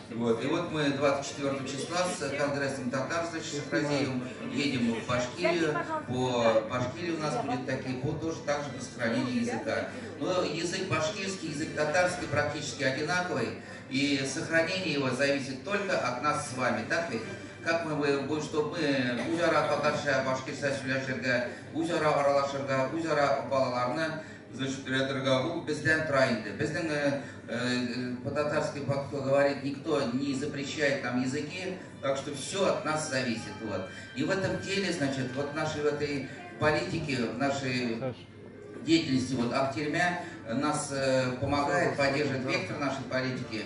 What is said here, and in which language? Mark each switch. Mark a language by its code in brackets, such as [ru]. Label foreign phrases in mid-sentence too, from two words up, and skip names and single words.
[ru] И вот мы 24 числа с конгрессом татар, значит, Шахразеем едем в Башкирию. По Башкирии у нас будет такие, тоже также по сохранению языка. Но язык башкирский, язык татарский практически одинаковый, и сохранение его зависит только от нас с вами, так ведь? Как мы будем, чтобы мы [tt] узара татарша башкирса сөйләшергә, узара аралашырга, узара балаларны значит, безден трайнды. [ru] Безден по-татарски говорит, никто не запрещает нам языки, так что все от нас зависит. Вот. И в этом деле, значит, вот в нашей в этой политике, в нашей деятельности, вот Актельмя нас помогает, поддерживает вектор нашей политики.